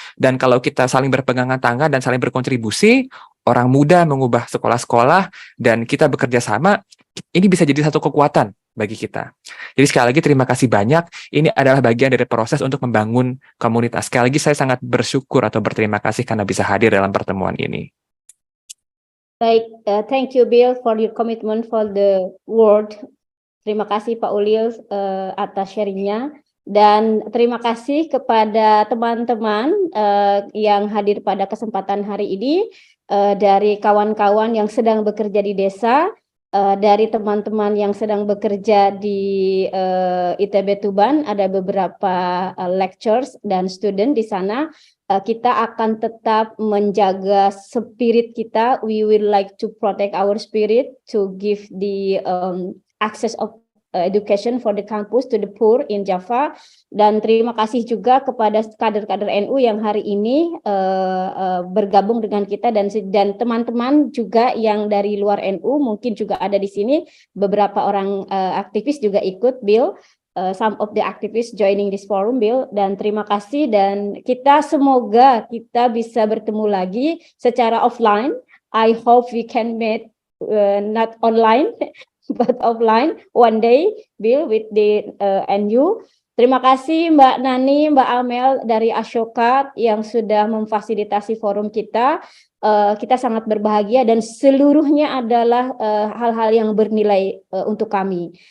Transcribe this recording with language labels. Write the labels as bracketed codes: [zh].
[id] Dan kalau kita saling berpegangan tangan dan saling berkontribusi, orang muda mengubah sekolah-sekolah, dan kita bekerja sama, ini bisa jadi satu kekuatan bagi kita. Jadi sekali lagi terima kasih banyak. Ini adalah bagian dari proses untuk membangun komunitas. Sekali lagi saya sangat bersyukur atau berterima kasih karena bisa hadir dalam pertemuan ini. [en] Baik, thank you Bill for your commitment for the word. [id] Terima kasih Pak Ulil atas sharingnya, dan terima kasih kepada teman-teman yang hadir pada kesempatan hari ini, dari kawan-kawan yang sedang bekerja di desa, dari teman-teman yang sedang bekerja di ITB Tuban, ada beberapa lecturers dan student di sana. Kita akan tetap menjaga spirit kita. [en] We will like to protect our spirit to give the access of education for the campus to the poor in Java. [id] Dan terima kasih juga kepada kader-kader NU yang hari ini bergabung dengan kita, dan teman-teman juga yang dari luar NU mungkin juga ada di sini. Beberapa orang aktivis juga ikut, Bill. [en] Some of the activists joining this forum, [id] Bill, dan terima kasih, dan kita semoga kita bisa bertemu lagi secara offline. [en] I hope we can meet not online but offline one day, Bill, with the NU. [id] Terima kasih Mbak Nani, Mbak Amel dari Ashoka yang sudah memfasilitasi forum kita. Kita sangat berbahagia dan seluruhnya adalah hal-hal yang bernilai untuk kami.